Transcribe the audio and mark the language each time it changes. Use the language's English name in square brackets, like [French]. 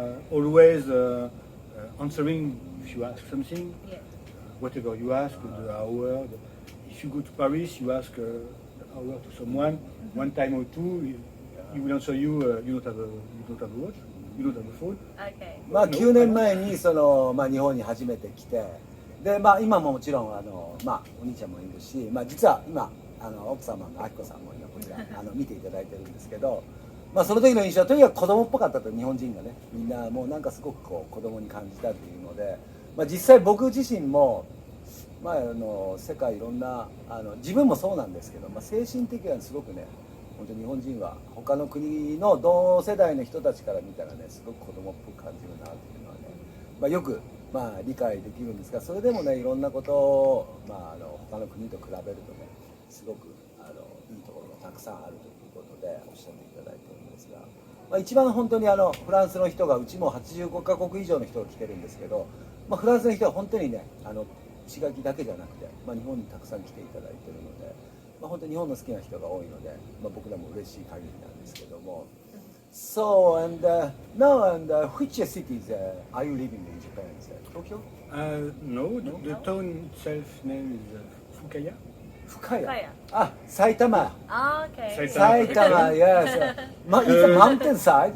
[English] always answering if you ask something. Yeah. Whatever you ask, the hour. If you go to Paris, you ask the hour to someone, one time or two, he will answer you. You don't have a watch, you don't have a phone. Okay. [Japanese] まあ9年前にその、まあ、日本に初めて来て、でまあ今ももちろんまあお兄ちゃんもいるし、まあ実は今奥様のあきこさんも今こちら見ていただいてるんですけど、まあその時の印象はとにかく子供っぽかったと。日本人がね、みんなもうなんかすごくこう子供に感じたっていうので、まあ実際僕自身もまあ世界いろんな自分もそうなんですけど、まあ精神的にはすごくね。本当に日本人は他の国の同世代の人たちから見たらね、すごく子供っぽく感じるなっていうのはね、まあ、よくまあ理解できるんですが、それでもねいろんなことを、まあ、他の国と比べるとねすごくいいところがたくさんあるということでおっしゃっていただいているんですが、まあ、一番本当にフランスの人がうちも85カ国以上の人が来てるんですけど、まあ、フランスの人は本当にね石垣だけじゃなくて、まあ、日本にたくさん来ていただいているので。まあ本当に日本の好きな人が多いので、まあ、僕らも嬉しい限りなんですけども。 [English] So and now and which cities are you living in Japan? Tokyo? No, the town itself name is Fukaya. [Japanese] 深谷。深谷。あ、埼玉。 [English] Ah, okay. 埼玉、yes. It's a mountainside.